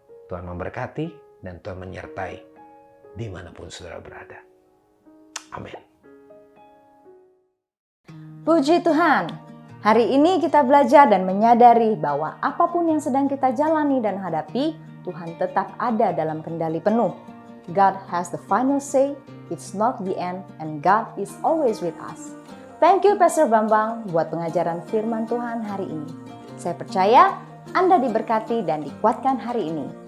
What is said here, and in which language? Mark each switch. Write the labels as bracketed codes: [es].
[id] Tuhan memberkati dan Tuhan menyertai dimanapun saudara berada. Amin. Puji Tuhan, hari ini kita belajar dan menyadari bahwa apapun yang sedang kita jalani dan hadapi, Tuhan tetap ada dalam kendali penuh. [en] God has the final say, it's not the end, and God is always with us. Thank you [id] Pastor Bambang buat pengajaran firman Tuhan hari ini. Saya percaya Anda diberkati dan dikuatkan hari ini.